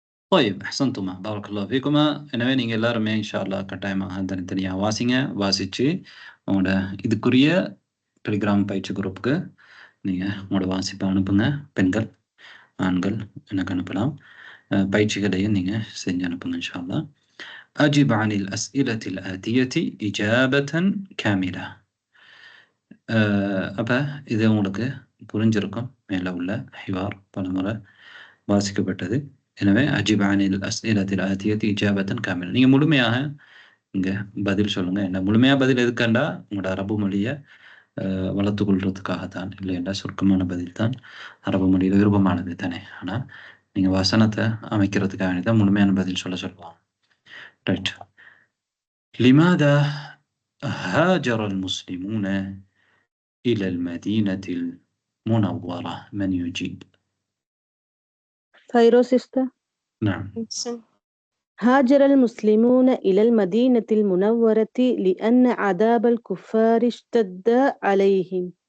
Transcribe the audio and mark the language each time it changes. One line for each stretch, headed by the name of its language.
Arabic: طيب أحسنتما بارك الله فيكما.
Tamil: எனவே நீங்க எல்லாருமே இன்ஷா அல்லாஹ் கட்டாயமாக தனித்தனியா வாசிங்க. வாசிச்சு உங்களோட இதுக்குரிய டெலிகிராம் பயிற்சி குரூப்புக்கு நீங்க உங்களோட வாசிப்பை அனுப்புங்க. பெண்கள் ஆண்கள் எனக்கு அனுப்பலாம். பயிற்சிகளையும் நீங்க செஞ்சு அனுப்புங்க இன்ஷா அல்லாஹ்.
Arabic: أجب عن الأسئلة الآتية إجابة كاملة.
Tamil: அப்போ இது உங்களுக்கு புரிஞ்சிருக்கும். மேலே உள்ள ஹிவார் பலமுறை வாசிக்கப்பட்டது. எனவே அஜிப் அனில் அஸ்இலத்தில் ஆத்தியத் இஜாபத்தன் காமில். நீங்கள் முழுமையாக இங்கே பதில் சொல்லுங்கள். என்ன முழுமையாக பதில் எதுக்காண்டா உங்களோட அரபு மொழியை வளர்த்து கொள்றதுக்காகத்தான், இல்லைண்டா சுருக்கமான பதில் தான் அரபு மொழியில் விருப்பமானது தானே. ஆனால் நீங்கள் வசனத்தை அமைக்கிறதுக்காக வேண்டி தான் முழுமையான பதில் சொல்லுவாங்க.
English: Right.
Arabic: لماذا هاجر المسلمون إلى المدينة المنورة؟ من يجيب؟ فيروسيستا. نعم. هاجر المسلمون إلى المدينة المنورة لأن عذاب الكفار اشتد عليهم.